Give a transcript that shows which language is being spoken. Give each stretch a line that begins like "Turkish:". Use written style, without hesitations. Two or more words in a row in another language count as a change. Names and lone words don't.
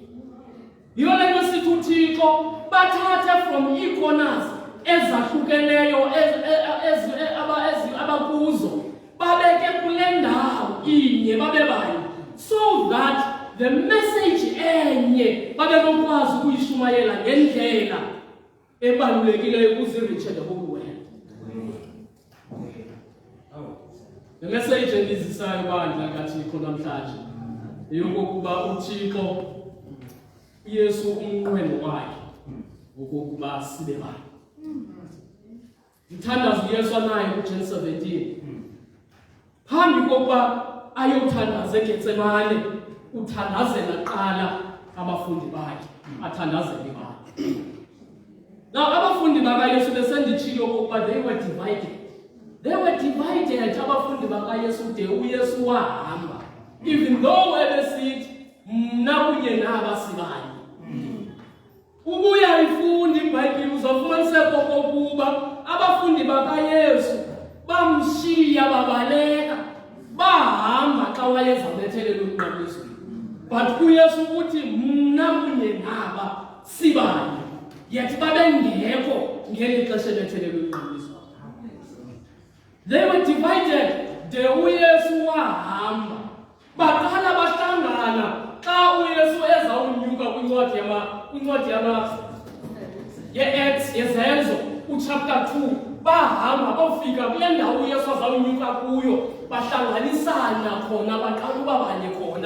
Xhosa: Yiyo le nto sithi uThixo bathathe from ii-corners ezahlukeneyo abakuzo babeke kule ndawo inye babe bani,
English: so that the message
Xhosa: enye babe nokwazi ukuyishumayela ngendlela ebalulekileyo kuzi-reach
English: the whole world. The message
Xhosa: endizisayo bandla kaThixo namhlanje eyokokuba uThixo uYesu umnqweno wakhe okokuba sibe bani. Mthandazo uYesu anayo kuJohn 17. Phambi kokuba ayothandaza eGetsemane, uthandazela qala abafundi bakhe, athandazele bani. Now abafundi bakaYesu besenditshilo okokuba
English: they were divided. They were divided
Xhosa: abafundi bakaYesu de uYesu wahamba. Even though ebesithi mna kunye naba sibanye. Ubuya ifundi iBhayibhile uzofumaniseka okokuba abafundi bakaYesu bamshiya babaleka bahamba xa wayezabethelela umnqabiso. But uYesu uthi mna kunye naba sibanye, yet babengekho ngeli xesha bethelela umnqabiso.
English: They were divided
Xhosa: de uYesu wahamba. Baqala bahlangana xa uYesu ezawunyuka kwincwadi ye-Acts yezenzo uchapter 2, bahamba bofika kule ndawo uYesu azawunyuka kuyo, bahlanganisana khona baqala uba banye khona.